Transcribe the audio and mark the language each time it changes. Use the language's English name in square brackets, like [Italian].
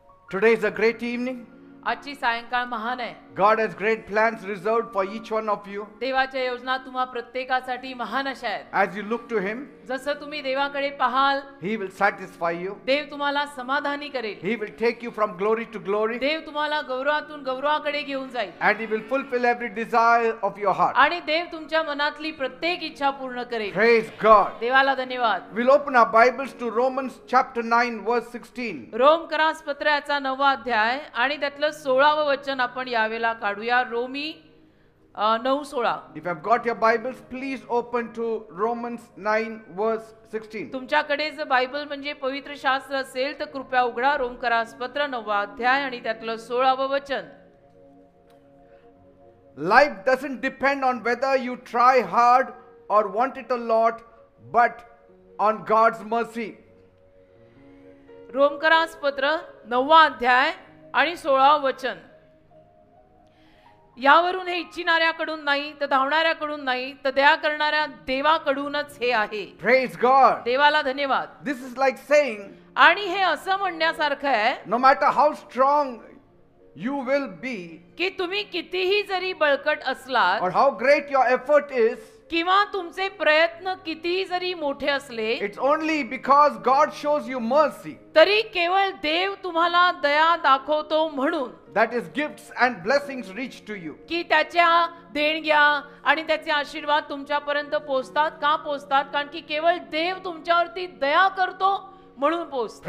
[English] Today is a great evening. [Marathi] आजची सायंकाळ महान आहे. [English] God has great plans reserved for each one of you. [Marathi] देवाच्या योजना तुम्हा प्रत्येकासाठी महान अशा आहेत. [English] As you look to Him, [Marathi] जसं तुम्ही देवाकडे पाहाल [English] He will satisfy you. [Marathi] देव तुम्हाला समाधानी करेल. [English] He will take you from glory to glory. [Marathi] देव तुम्हाला गौरवातून गौरवाकडे घेऊन जाईल. [English] And He will fulfill every desire of your heart. [Marathi] आणि देव तुमच्या मनातली प्रत्येक इच्छा पूर्ण करेल. [English] Praise God. [Marathi] देवाला धन्यवाद. [English] We'll open our Bibles to Romans chapter 9 verse 16. [Marathi] रोमकरास पत्राचा 9वा अध्याय आणि त्यातलं 16वं वचन आपण यावेळेला काढूया. Romney 9:16. [English] If you have got your Bibles, please open to Romans 9 verse 16. [Marathi] तुमच्याकडे जर बायबल म्हणजे पवित्र शास्त्र असेल तर कृपया उघडा रोमकरास पत्र 9वा अध्याय आणि त्यातलं 16वं वचन. [English] Life doesn't depend on whether you try hard or want it a lot, but on God's mercy. [Marathi] रोमकरास पत्र 9वा अध्याय आणि 16वं वचन. यावरून हे इच्छिणाऱ्याकडून नाही तर धावणाऱ्याकडून नाही तर दया करणाऱ्या देवाकडूनच हे आहे. [English] Praise God. [Marathi] देवाला धन्यवाद. [English] This is like saying, [Marathi] आणि हे असं म्हणण्यासारखं आहे [English] no matter how strong you will be, [Marathi] की तुम्ही कितीही जरी बळकट असलात [English] or how great your effort is, [Marathi] किंवा तुमचे प्रयत्न कितीही जरी मोठे असले, [English] it's only because God shows you mercy. [Marathi] तरी केवळ देव तुम्हाला दया दाखवतो म्हणून [English] That is gifts and blessings reach to you. [Marathi] की त्याच्या देणग्या आणि त्याचे आशीर्वाद तुमच्यापर्यंत पोहोचतात. का पोहोचतात? कारण की केवळ देव तुमच्यावरती दया करतो म्हणून पोहोचतात.